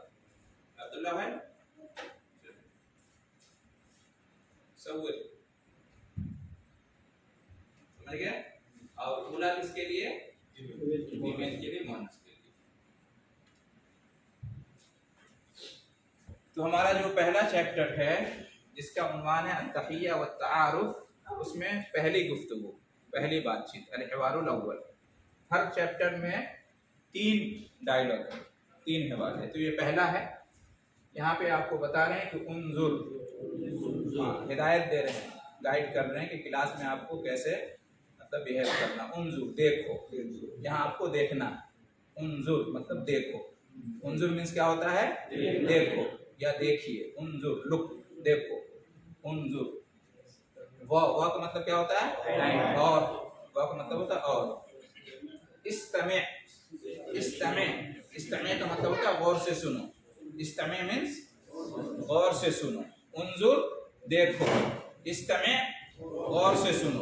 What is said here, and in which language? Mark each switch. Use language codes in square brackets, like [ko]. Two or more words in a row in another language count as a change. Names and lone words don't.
[hi] अब्दुल्ला भाई समझ गए? और ऊला किसके लिए? फीमेल के लिए, मुअन्नस के लिए। तो हमारा जो पहला चैप्टर है जिसका उन्वान है [ar] التحية والتعارف, [hi] उसमें पहली गुफ्तगू, पहली बातचीत, [ar] الحوار الأول. [hi] हर चैप्टर में 3 डायलॉग है, 3 हिवार है। तो ये पहला है, यहाँ पे आपको बता रहे हैं कि उन्जुर, हिदायत दे रहे हैं, गाइड कर रहे हैं कि क्लास में आपको कैसे मतलब बिहेव करना। उन्जुर, देखो, यहाँ आपको देखना है, उन्जुर मतलब देखो। उन्जुर मीन्स क्या होता है? देखो या देखिए, उन्जुर लुक, देखो, उन्जुर। व का मतलब क्या होता है? और, व का मतलब होता है और। इस्तमे, इस्तमे, इस्तमे का मतलब होता है गौर से सुनो, इस्तमे मीन्स गौर से सुनो। उन्जुर देखो, इस्तमे गौर से सुनो।